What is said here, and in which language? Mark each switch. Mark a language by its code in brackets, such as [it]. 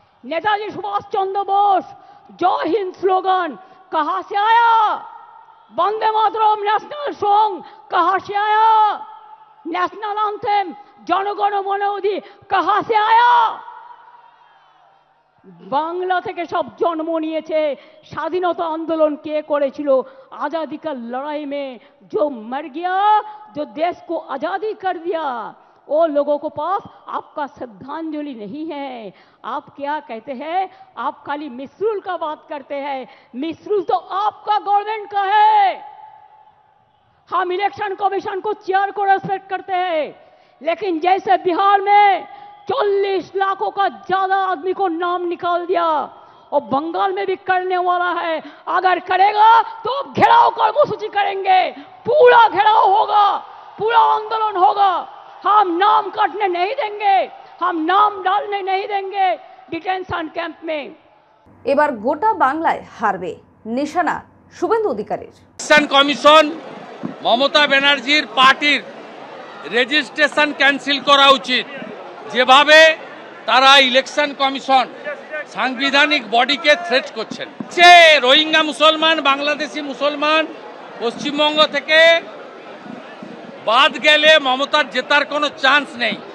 [hi] नेताजी सुभाष चंद्र बोस जय हिंद स्लोगन कहां से आया? वंदे मातरम नेशनल सॉन्ग कहां से आया? नेशनल एंथम जनगण मन अधि कहां से आया? [bn] बांग्ला থেকে সব জন্ম নিয়েছে। স্বাধীনতা आंदोलन কে করেছিল? [hi] आजादी का लड़ाई में जो मर गया, जो देश को आजादी कर दिया, वो लोगों को पास आपका श्रद्धांजलि नहीं है। आप क्या कहते हैं? आप खाली मिसरूल का बात करते हैं। मिसरूल तो आपका गवर्नमेंट का है। हम इलेक्शन कमीशन को चेयर को रेस्पेक्ट करते हैं, लेकिन जैसे बिहार में 40 लाखों का ज्यादा आदमी को नाम निकाल दिया, और बंगाल में भी करने वाला है। अगर करेगा तो घेराव कर्मसूची करेंगे, पूरा घेराव होगा, पूरा आंदोलन होगा। हम नाम काटने नहीं देंगे, हम नाम डालने नहीं देंगे डिटेंशन कैंप में। [bn] এবার গোটা বাংলায় হারবে নিশানা শুভেন্দু অধিকারীর। ইলেকশন কমিশন মমতা ব্যানার্জির পার্টির রেজিস্ট্রেশন ক্যান্সেল করা উচিত। যেভাবে তারা ইলেকশন কমিশন সাংবিধানিক বডিকে থ্রেট করছেন, যে রোহিঙ্গা মুসলমান, বাংলাদেশি মুসলমান পশ্চিমবঙ্গ থেকে বাদ গেলে মমতার জেতার কোনো চান্স নেই।